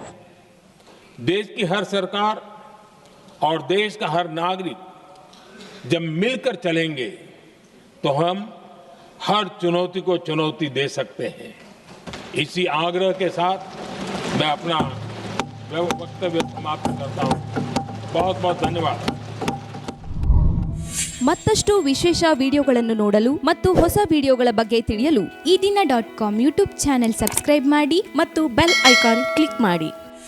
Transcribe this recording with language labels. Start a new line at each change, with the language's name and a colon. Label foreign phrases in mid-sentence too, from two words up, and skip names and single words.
Hindi: देश की हर सरकार और देश का हर नागरिक जब मिलकर चलेंगे तो हम हर चुनौती को चुनौती दे सकते हैं। इसी आग्रह के साथ मैं अपना वक्तव्य समाप्त करता हूं। बहुत बहुत धन्यवाद।
Kannada: ಮತ್ತಷ್ಟು ವಿಶೇಷ ವಿಡಿಯೋಗಳನ್ನು ನೋಡಲು ಮತ್ತು ಹೊಸ ವಿಡಿಯೋಗಳ ಬಗ್ಗೆ ತಿಳಿಯಲು ಈ ದಿನ .com ಯೂಟ್ಯೂಬ್ ಚಾನೆಲ್ ಸಬ್ಸ್ಕ್ರೈಬ್ ಮಾಡಿ ಮತ್ತು ಬೆಲ್ ಐಕಾನ್ ಕ್ಲಿಕ್ ಮಾಡಿ.